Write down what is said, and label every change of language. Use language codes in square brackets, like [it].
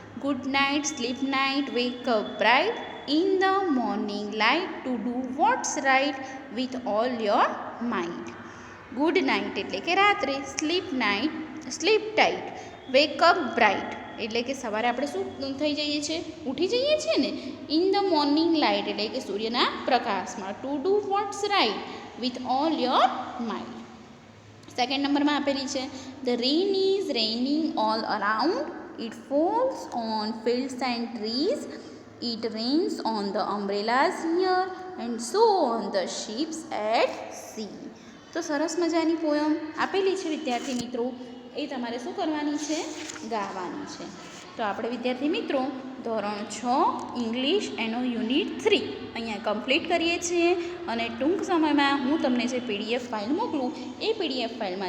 [en] Good night, sleep night, wake up bright, in the morning light to do what's right with all your mind. [gu] Good night એટલે કે રાત્રે, [en] sleep tight, wake up bright [gu] એટલે કે સવારે આપણે શું થઈ જઈએ છીએ? ઉઠી જઈએ છીએ ને. [en] in the morning light [gu] એટલે કે સૂર્યના પ્રકાશમાં. [en] To do what's right with all your mind. [gu] Second નંબરમાં આપેલી છે [en] The rain is raining all around, it falls on fields and trees, it rains on the umbrellas here and so on the ships at sea. [gu] તો સરસ મજાની poem આપેલી છે વિદ્યાર્થી મિત્રો, એ તમારે શું કરવાની છે? ગાવાની છે. તો આપણે વિદ્યાર્થી મિત્રો ધોરણ 6 ઇંગ્લિશ એનો યુનિટ 3 અહીંયા કમ્પ્લીટ કરીએ છીએ. અને ટૂંક સમયમાં હું તમને જે PDF ફાઇલ મોકલું એ PDF ફાઇલમાંથી તમારે તમારી સ્વાધ્યાય પોથીમાં યુનિટ 3 લખવાનો રહેશે.